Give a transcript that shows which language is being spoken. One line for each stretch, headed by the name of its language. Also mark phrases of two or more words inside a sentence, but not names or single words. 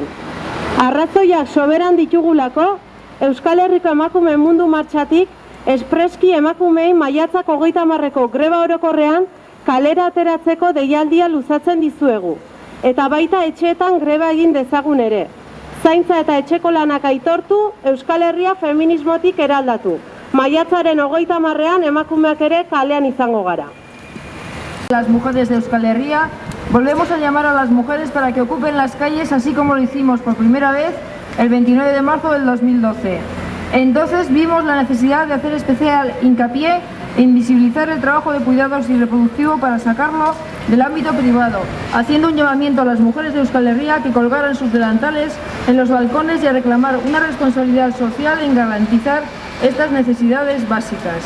Basque: Arrazoiak soberan ditugulako, Euskal Herriko emakume mundu martxatik espreski emakumei maiatzak 30ko greba orokorrean kalera ateratzeko deialdia luzatzen dizuegu. Eta baita etxeetan greba egin dezagun ere. Zaintza eta etxeko lanak aitortu, Euskal Herria feminismotik eraldatu. Maiatzaren 30ean emakumeak ere kalean izango gara.
Spanish: Las mujeres de Euskal Herria, volvemos a llamar a las mujeres para que ocupen las calles así como lo hicimos por primera vez el 29 de marzo del 2012. Entonces vimos la necesidad de hacer especial hincapié en visibilizar el trabajo de cuidados y reproductivo para sacarlo del ámbito privado, haciendo un llamamiento a las mujeres de Euskal Herria que colgaran sus delantales en los balcones y a reclamar una responsabilidad social en garantizar estas necesidades básicas.